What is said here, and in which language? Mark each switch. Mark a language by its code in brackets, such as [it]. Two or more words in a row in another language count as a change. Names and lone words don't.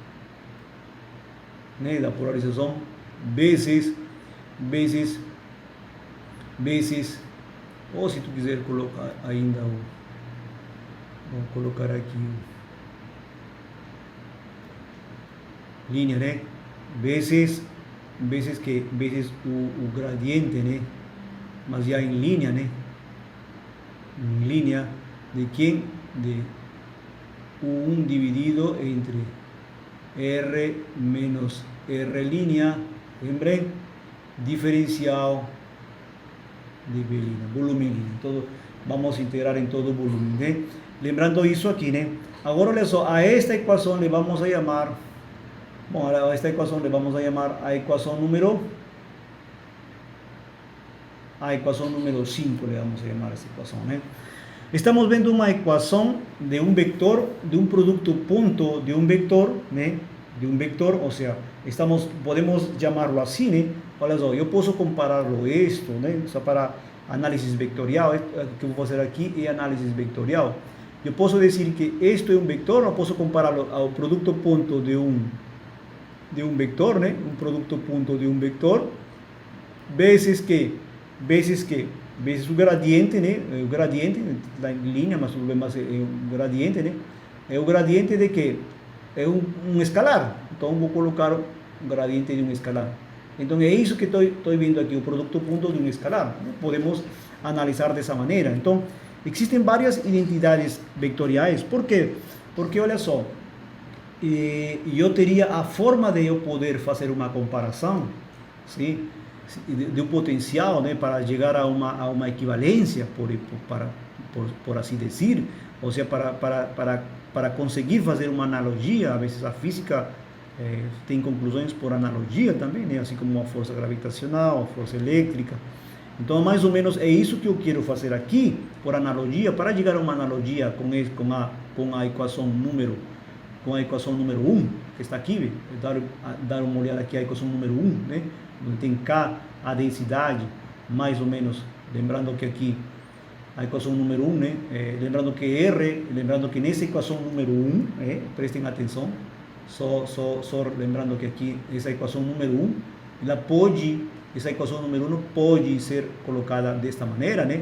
[pt] Da polarização vezes, ou se tu quiser colocar ainda vou colocar aqui linha, né? Vezes o gradiente, né? Mas já em linha, né? Em linha de quem? [es] De U1 dividido entre R menos R línea, lembrem? Diferencial de B línea, volume línea. Todo, vamos a integrar [pt] em todo o volume, né? Lembrando isso aqui, né? Agora, olha só, a esta equação le vamos a chamar, bom, a esta equação le vamos a chamar a equação número 5, [es] le vamos a llamar a esta ecuación, [pt] ¿eh? [es] Estamos viendo una ecuación de un vector, de un producto punto de un vector, ¿eh? De un vector, o sea, podemos llamarlo así, ¿eh? [pt] Olha só, [es] yo puedo compararlo esto, ¿eh? O sea, para análisis vectorial, que voy a hacer aquí es análisis vectorial. Yo puedo decir que esto es un vector, o puedo compararlo al producto punto de un vector, ¿eh? Un producto punto de un vector, veces [pt] o gradiente, né? O gradiente, lá em linha, mas tudo bem, mas é o gradiente, né? É o gradiente de que? É um escalar. Então, vou colocar o gradiente de um escalar. Então, é isso que estou vendo aqui, o produto ponto de um escalar. Podemos analisar dessa maneira. Então, existem várias identidades vectoriais. Por quê? Porque, olha só, eu teria a forma de eu poder fazer uma comparação, sim? [es] De un potencial, ¿no? Para llegar a una equivalencia, por así decir, o sea, para conseguir hacer una analogía. A veces la física tiene conclusiones por analogía también, ¿no? Así como a fuerza gravitacional, a fuerza eléctrica. Entonces, más o menos es eso que yo quiero hacer aquí, por analogía, para llegar a una analogía con la ecuación número 1, que está aquí, [pt] dar uma olhada aqui a equação número 1, né? Onde tem K, a densidade, mais ou menos, lembrando que aqui a equação número 1, né? Lembrando que nessa equação número 1, prestem atenção, só lembrando que aqui essa equação número 1, essa equação número 1 pode ser colocada desta maneira, né?